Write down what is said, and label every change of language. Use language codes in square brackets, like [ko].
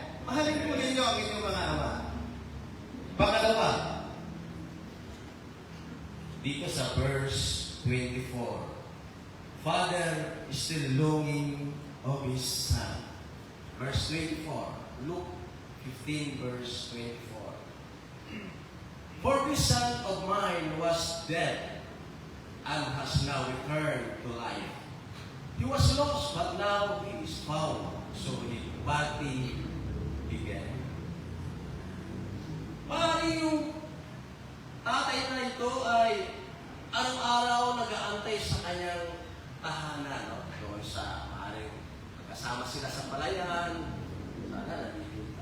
[tl] Mahalin po ninyo ang inyong mga ama. Pangalawa, dito sa [en] verse 24, Father is still longing of His Son. Verse 24, Luke 15, verse 24. For this son of mine was dead and has now returned to life. He was lost, but now he is found. So his body began. [tl] Maaaring yung tatay na ito ay araw-araw nag-aantay sa kanyang tahanan. No? Doon sa maaaring kasama sila sa palayan. Sana nandito